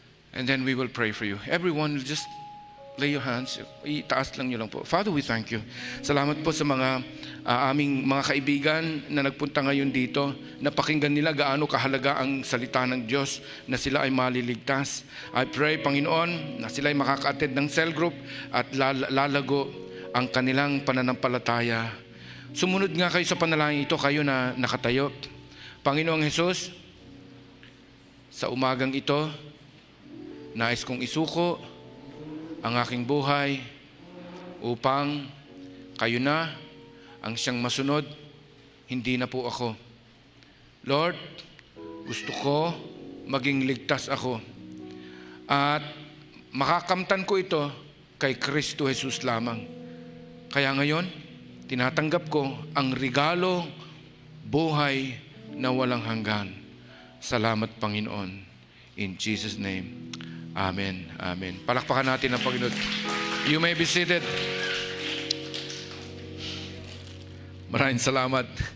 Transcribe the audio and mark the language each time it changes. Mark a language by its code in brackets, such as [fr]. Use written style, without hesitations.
[en] And then we will pray for you. Everyone, just lay your hands. [tl] Itaas lang nyo lang po. [en] Father, we thank you. [tl] Salamat po sa mga aming mga kaibigan na nagpunta ngayon dito. Napakinggan nila gaano kahalaga ang salita ng Diyos na sila ay maliligtas. [en] I pray, [tl] Panginoon, na sila ay makaka-attend ng cell group at lalago ang kanilang pananampalataya. Sumunod nga kayo sa panalangin ito, kayo na nakatayo. Panginoong Hesus, sa umagang ito, nais kong isuko ang aking buhay upang kayo na ang siyang masunod, hindi na po ako. Lord, gusto ko maging ligtas ako at makakamtan ko ito kay Kristo Jesus lamang. Kaya ngayon, tinatanggap ko ang regalo, buhay na walang hanggan. Salamat, Panginoon. [en] In Jesus' name, [tl] Amen. Amen. Palakpakan natin ang Panginoon. [en] You may be seated. [tl] Maraming salamat.